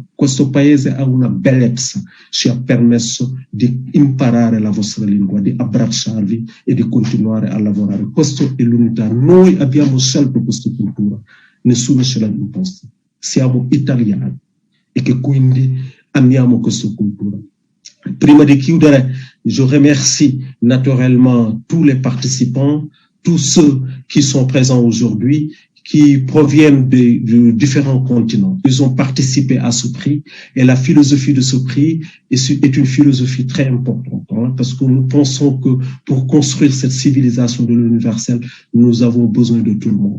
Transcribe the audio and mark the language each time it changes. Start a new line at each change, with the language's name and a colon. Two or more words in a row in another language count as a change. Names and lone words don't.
Italian: Questo paese ha una bellezza, ci ha permesso di imparare la vostra lingua, di abbracciarvi e di continuare a lavorare. Questa è l'unità. Noi abbiamo scelto questa cultura, nessuno ce l'ha imposta. Siamo italiani e che quindi amiamo questa cultura. Prima di chiudere,
French: je remercie naturellement tous les participants, tous ceux qui sont présents aujourd'hui, qui proviennent de différents continents. Ils ont participé à ce prix et la philosophie de ce prix est une philosophie très importante, hein, parce que nous pensons que pour construire cette civilisation de l'universel, nous avons besoin de tout le monde.